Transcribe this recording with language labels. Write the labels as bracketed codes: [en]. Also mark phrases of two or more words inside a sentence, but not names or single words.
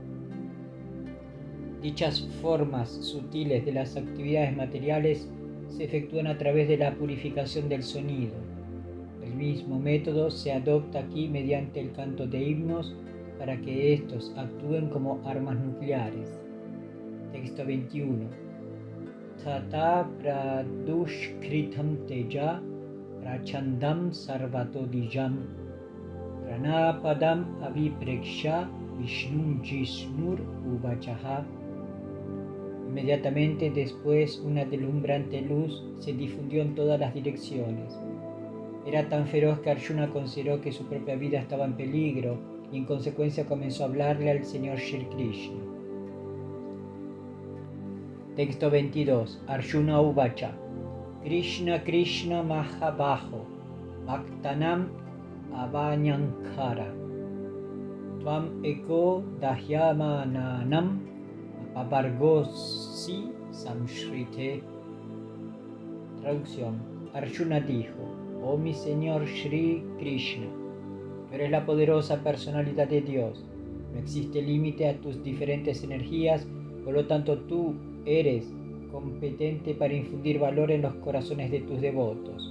[es] Dichas formas sutiles de las actividades materiales se efectúan a través de la purificación del sonido. El mismo método se adopta aquí mediante el canto de himnos para que estos actúen como armas nucleares. Texto 21. [sa] Tata pradushkritam teja prachandam sarvatodijam pranapadam avipreksha vishnum jisnur uvachaha. [es] Inmediatamente después, una deslumbrante luz se difundió en todas las direcciones. Era tan feroz que Arjuna consideró que su propia vida estaba en peligro y en consecuencia comenzó a hablarle al Señor Shri Krishna. Texto 22. [sa] Arjuna Uvacha. Krishna Krishna Mahabaho Bhaktanam Avanyankara Tvam Eko Dahyamananam Avargosi Samshrite. [es] Traducción. Arjuna dijo: Oh mi Señor Shri Krishna, tú eres la poderosa personalidad de Dios. No existe límite a tus diferentes energías, por lo tanto tú eres competente para infundir valor en los corazones de tus devotos.